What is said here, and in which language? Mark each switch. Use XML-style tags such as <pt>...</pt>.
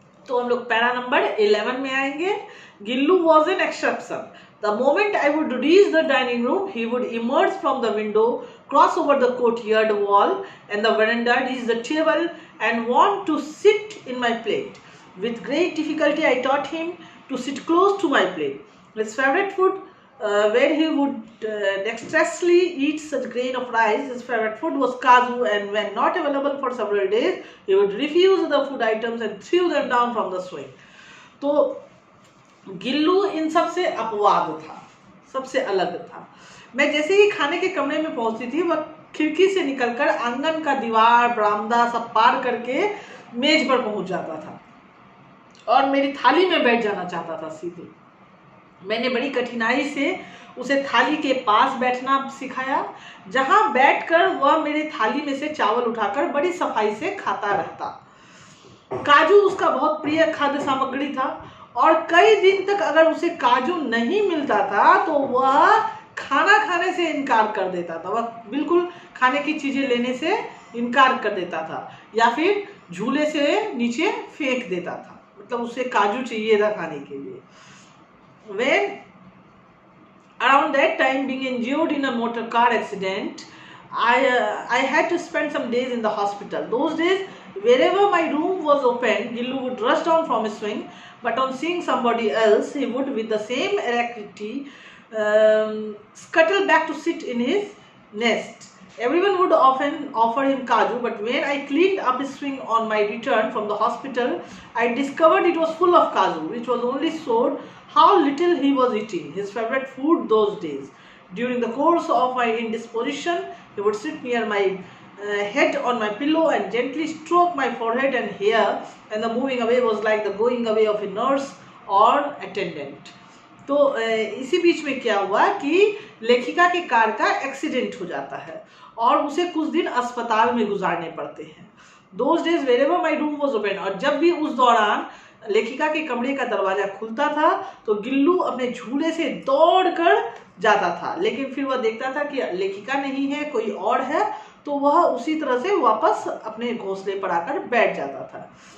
<hi>हम लोग para number 11 में आएंगे।</hi> <en>Gillu was an exception. The moment I would reach the dining room, he would emerge from the window, cross over the courtyard wall and the veranda, reach the table and want to sit in my plate. With great difficulty, I taught him to sit close to my plate. His favorite food, where he would dexterously eat such grain of rice, his favorite food was kaju, and when not available for several days, he would refuse the food items and threw them down from the swing.</en> <hi>तो गिल्लू इन सब से अपवाद था, सबसे अलग था। मैं जैसे ही खाने के कमरे में पहुंचती थी, वह खिड़की से निकलकर आंगन का दीवार बरामदा सब पार करके मेज पर पहुंच जाता था और मेरी थाली में बैठ जाना चाहता था सीधे। मैंने बड़ी कठिनाई से उसे थाली के पास बैठना सिखाया, जहां बैठकर वह मेरे थाली में से चावल उठाकर बड़ी सफाई से खाता रहता। काजू उसका बहुत प्रिय खाद्य सामग्री था और कई दिन तक अगर उसे काजू नहीं मिलता था तो वह खाना खाने से इनकार कर देता था। वह बिल्कुल खाने की चीजें लेने से इनकार कर देता था या फिर झूले से नीचे फेंक देता था, मतलब उसे काजू चाहिए था खाने के लिए।</hi> <en>When around that time, being injured in a motor car accident, I had to spend some days in the hospital. Those days, wherever my room was open, Gillu would rush down from his swing, but on seeing somebody else, he would, with the same alacrity, scuttle back to sit in his nest. Everyone would often offer him kaju, but when I cleaned up his swing on my return from the hospital, I discovered it was full of kaju, which was only showed how little he was eating, his favorite food those days. During the course of my indisposition, he would sit near my head on my pillow and gently stroke my forehead and hair, and the moving away was like the going away of a nurse or attendant.</en> <hi>तो इसी बीच में क्या हुआ कि लेखिका के car का accident हो जाता है और उसे कुछ दिन अस्पताल में गुजारने पड़ते हैं।</hi> <en>Those days wherever my room was open,</en> <hi>और जब भी उस दौरान लेखिका के कमरे का दरवाजा खुलता था तो गिल्लू अपने झूले से दौड़कर जाता था, लेकिन फिर वह देखता था कि लेखिका नहीं है, कोई और है, तो वह उसी तरह से वापस अपने घोंसले पर आकर बैठ जाता था।</hi>